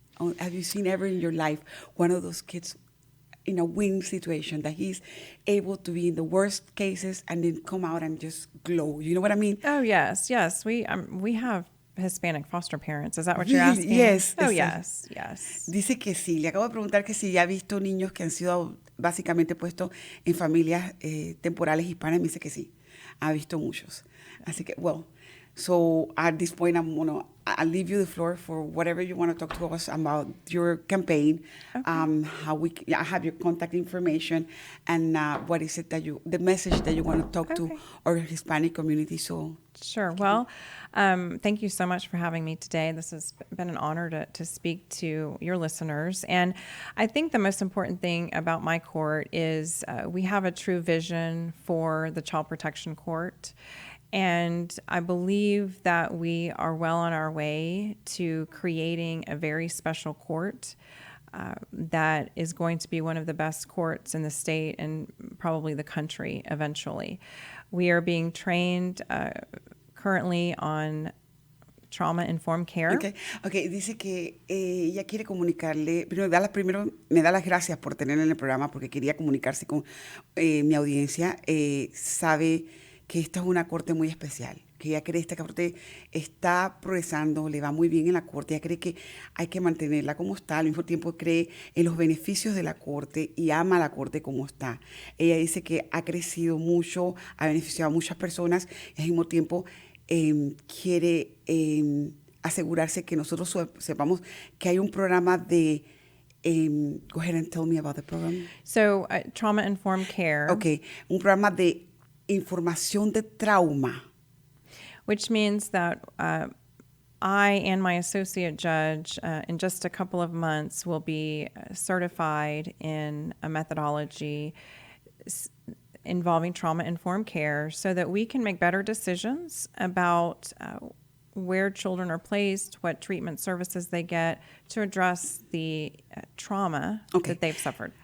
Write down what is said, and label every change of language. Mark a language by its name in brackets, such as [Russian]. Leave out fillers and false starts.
[English] Have you seen ever in your life one of those kids in a win situation that he's able to be in the worst cases and then come out and just glow? You know what I mean? Oh, yes. We have Hispanic foster parents. Is that what you're asking? Yes. Oh, yes. [Spanish] Dice que sí. Le acabo de preguntar que si ya ha visto niños que han sido básicamente puestos en familias temporales hispanas. Me dice que sí. Ha visto muchos. Así que, [English] well, so at this point, I'll leave you the floor for whatever you want to talk to us about your campaign, okay. I have your contact information, and what is it the message that you want to talk to our Hispanic community. So sure. Well, thank you so much for having me today. This has been an honor to speak to your listeners. And I think the most important thing about my court is we have a true vision for the Child Protection Court. And I believe that we are well on our way to creating a very special court that is going to be one of the best courts in the state and probably the country eventually. We are being trained currently on trauma-informed care. [Spanish] Okay, dice que ella quiere comunicarle, primero me da las gracias por tenerla en el programa porque quería comunicarse con mi audiencia. Sabe que esta es una corte muy especial, que ella cree que esta corte está progresando, le va muy bien en la corte, ella cree que hay que mantenerla como está, al mismo tiempo cree en los beneficios de la corte y ama a la corte como está. Ella dice que ha crecido mucho, ha beneficiado a muchas personas y al mismo tiempo quiere asegurarse que nosotros sepamos que hay un programa de [English] go ahead and tell me about the program. So, trauma-informed care, [Spanish] Okay, un programa de información de trauma. [English] which means that I and my associate judge, in just a couple of months, will be certified in a methodology involving trauma-informed care so that we can make better decisions about where children are placed, what treatment services they get to address the trauma that they've suffered.